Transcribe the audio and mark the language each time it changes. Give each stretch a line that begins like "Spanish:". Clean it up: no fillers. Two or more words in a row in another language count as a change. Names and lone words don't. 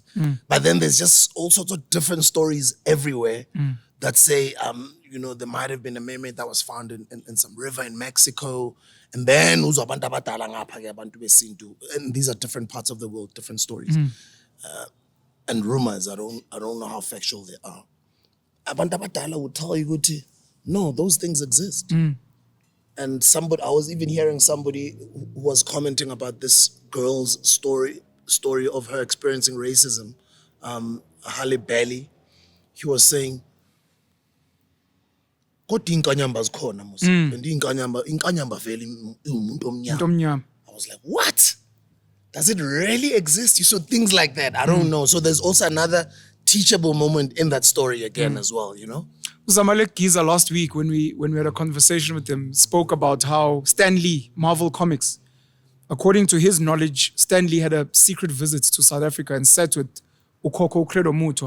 English: But then there's just all sorts of different stories everywhere that say, you know, there might have been a mermaid that was found in some river in Mexico. And then, and these are different parts of the world, different stories. And rumors, I don't know how factual they are.
Zulu: Abantu abadala
English: would tell you, no, those things exist. And I was even hearing somebody who was commenting about this girl's story of her experiencing racism, Harley. He was saying,
Zulu: kodwa inkanyamba zikhona mos. And inkanyamba vele umuntu omnyama.
English: I was like, what? Does it really exist? You saw things like that. I don't know. So there's also another teachable moment in that story again as well, you know? Zamalek Giza last week when we had a conversation with him spoke about how Stan Lee, Marvel Comics, according to his knowledge, Stan Lee had a secret visit to South Africa and sat with Ukoko Credo Mutwa.